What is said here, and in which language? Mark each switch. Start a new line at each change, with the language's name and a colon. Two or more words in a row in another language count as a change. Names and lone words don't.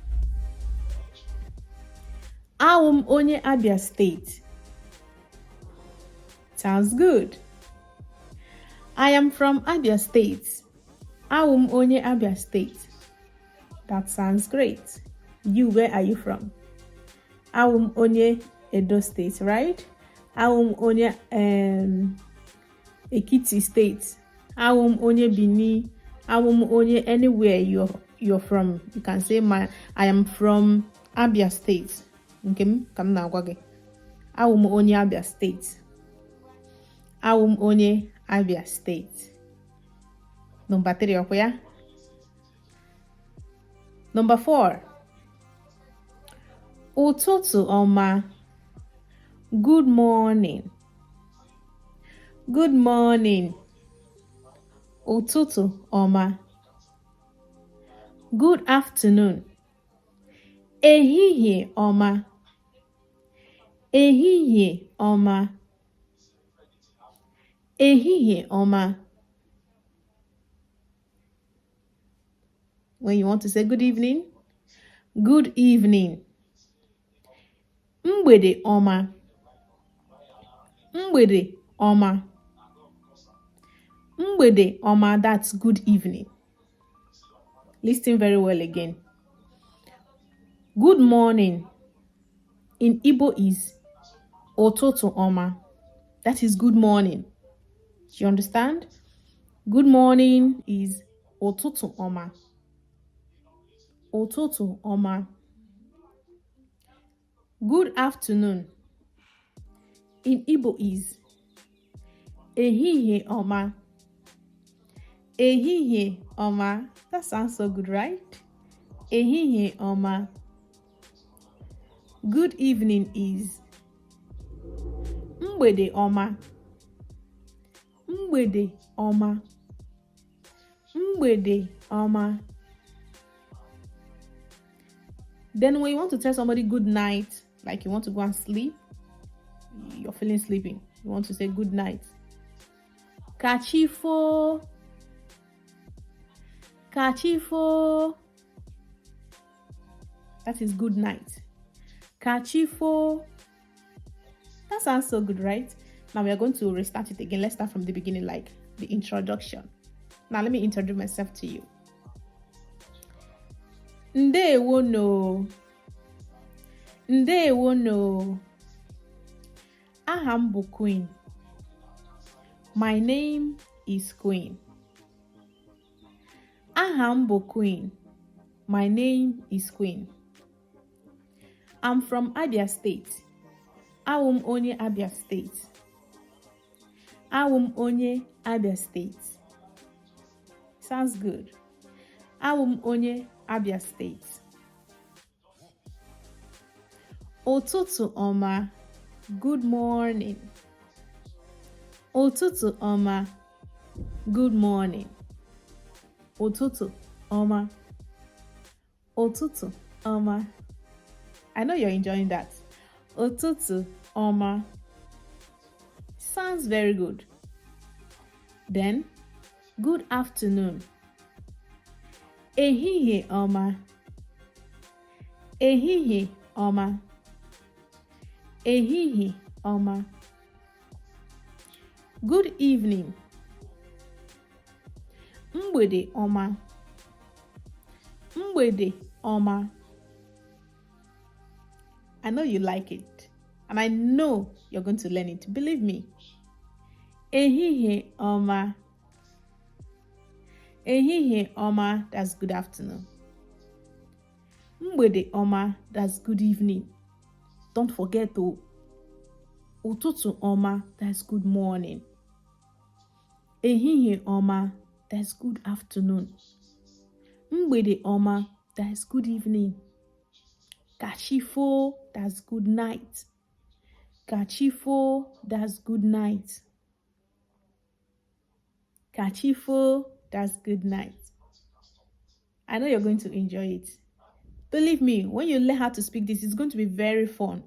Igbo: Awum onye Abia State.
English: Sounds good. I am from Abia State.
Igbo: Awum onye Abia State.
English: That sounds great. You, where are you from?
Igbo: Awum onye Edo State, right? Awum onye Ekiti State. Awum onye Bini. Awum onye
English: anywhere you're from. You can say I am from Abia State.
Igbo: Okay, come na agwa gị. Awum onye Abia State. Awum onye Abia State.
English: Number three, okay? Number four.
Igbo: Ụtụtụ ọma.
English: Good morning. Good morning.
Igbo: Ụtụtụ ọma.
English: Good afternoon.
Igbo: Ehihie ọma. Ehihie ọma. Ehihie ọma.
English: When you want to say good evening, good evening.
Igbo: Mgbede ọma. Mgbede ọma. Mgbede ọma,
English: that's good evening. Listen very well again. Good morning in Igbo is
Igbo: ụtụtụ ọma.
English: That is good morning. Do you understand? Good morning is
Igbo: ụtụtụ ọma. Ụtụtụ ọma.
English: Good afternoon in Igbo is
Igbo: ehihie ọma. Ehihie ọma.
English: That sounds so good, right?
Igbo: Ehihie ọma.
English: Good evening is
Igbo: mgbede ọma. Mgbede ọma. Mgbede ọma.
English: Then when you want to tell somebody good night, like you want to go and sleep, you're feeling sleepy, you want to say good night.
Igbo: Kachifo. Kachifo.
English: That is good night. Kachifo. That sounds so good, right? Now we are going to restart it again. Let's start from the beginning, like the introduction. Now let me introduce myself to you.
Igbo: Ndewono. Ndewono. Aha m bụ Queen.
English: My name is Queen.
Igbo: Aha m bụ Queen.
English: My name is Queen. I'm from Abia State.
Igbo: Awụ m onye Abia State. Awụ m onye Abia State.
English: Sounds good.
Igbo: Awụ m onye Abia State. Ụtụtụ ọma.
English: Good morning.
Igbo: Ụtụtụ ọma.
English: Good morning.
Igbo: Ụtụtụ ọma. Ụtụtụ ọma.
English: I know you're enjoying that.
Igbo: Ụtụtụ ọma.
English: Sounds very good. Then, good afternoon.
Igbo: Ehihie ọma. Ehihie ọma. Ehihie ọma.
English: Good evening.
Igbo: Mgbede ọma. Mgbede ọma.
English: I know you like it, and I know you're going to learn it. Believe me.
Igbo: Ehihie ọma. Ehihie ọma,
English: that's good afternoon.
Igbo: Mgbede ọma,
English: that's good evening. Don't forget to.
Igbo: Ụtụtụ ọma,
English: that's good morning.
Igbo: Ehihie ọma,
English: that's good afternoon.
Igbo: Mgbede ọma,
English: that's good evening. Kachifo, that's good night. Kachifo, that's good night. Kachifo, that's good night. I know you're going to enjoy it. Believe me, when you learn how to speak this, it's going to be very fun.